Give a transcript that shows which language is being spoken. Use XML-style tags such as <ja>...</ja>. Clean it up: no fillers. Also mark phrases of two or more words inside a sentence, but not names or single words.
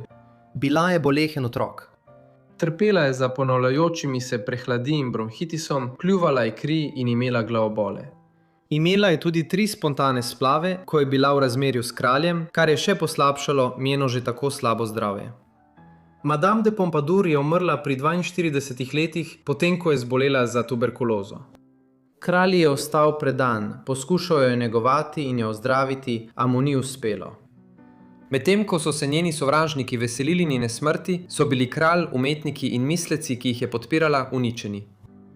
<sl>Bila je bolehen otrok. Trpela je za ponavljajočimi se prehladi in bronhitisom, kljuvala je kri in imela glavobole. Imela je tudi 3 spontane splave, ko je bila v razmerju s kraljem, kar je še poslabšalo njeno že tako slabo zdravje. Madame de Pompadour je umrla pri 42 letih, potem ko je zbolela za tuberkulozo. Kralj je ostal predan, poskušal jo je negovati in jo ozdraviti, a mu ni uspelo. Medtem ko so se njeni sovražniki veselili njene smrti, so bili kralj, umetniki in misleci, ki jih je podpirala, uničeni.</sl>